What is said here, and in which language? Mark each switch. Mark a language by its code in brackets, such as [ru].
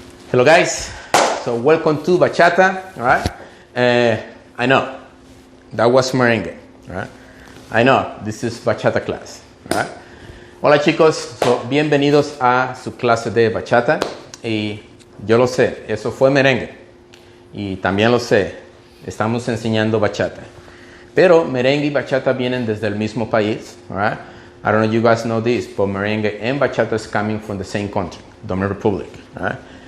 [en] Hello guys, so welcome to Bachata, all right? I know, that was merengue, all right? I know, this is Bachata class, all right? [es] Hola chicos, [en] so, [es] bienvenidos a su clase de bachata y yo lo sé, eso fue merengue y también lo sé, estamos enseñando bachata. Pero merengue y bachata vienen desde el mismo país, [en] all right? I don't know if you guys know this, but merengue and bachata is coming from the same country, Dominican Republic, all right?